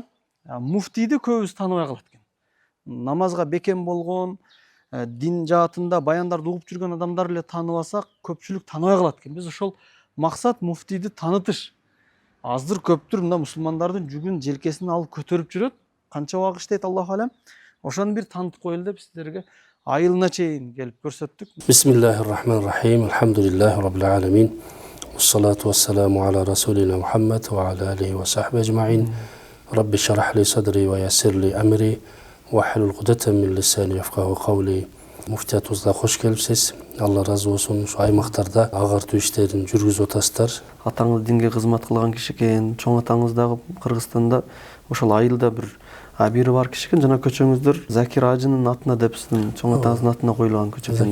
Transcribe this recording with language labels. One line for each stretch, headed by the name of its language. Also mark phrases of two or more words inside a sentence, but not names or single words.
Kyrgyz: Муфтийди көбүбүз тааныбай калат экен. Намазга бекем болгон, дин жаатында баяндарды угуп жүргөн адамдар эле тааныбасак, көпчүлүк тааныбай калат экен. Биз ошол максат муфтийди таанытыш. Аздыр көптүр мына мусулмандардын жүгүн желкесине алып көтөрүп жүрөт. Канча убак иштейт,
Arabic: الله أعلم.
Kyrgyz: Ошону бир таанытып коелу деп сиздерге айылына чейин келип көрсөттүк.
Arabic: بسم الله الرحمن الرحيم. الحمد لله رب العالمين. والصلاة والسلام على رسولنا محمد وعلى آله وصحبه أجمعين. رب اشرح لي صدري ويسر لي أمري. واحلل عقدة من لساني يفقهوا قولي.
Kyrgyz: Муфтиятыбызга кош келипсиз. Алла разы болсун. Ушу аймактарда агартуу иштерин жүргүзүп атасыздар. Атаңыз динге кызмат кылган киши экен. Чоң атаңыз дагы Кыргызстанда ошол айылда бир бири бар киши экен. Жана көчөңүздөр Закир Ажынын атына деп сиздин чоң атаңыздын атына коюлган көчө экен.